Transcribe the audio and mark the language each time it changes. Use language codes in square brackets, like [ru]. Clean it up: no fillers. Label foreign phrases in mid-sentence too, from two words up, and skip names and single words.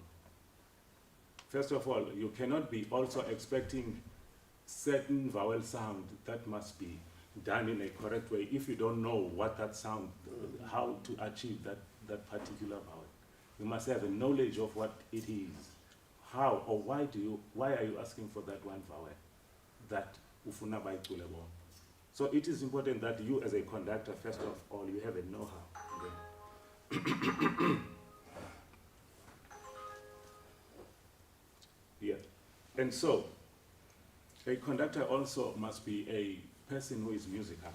[en] First of all, you cannot be also expecting certain vowel sound that must be done in a correct way if you don't know what that sound, how to achieve that particular vowel. You must have a knowledge of what it is. How or why are you asking for that one vowel? [zu] That ufuna bayicule bona. [en] So it is important that you as a conductor, first of all, you have a know-how. Yeah. And so a conductor also must be a person who is musical.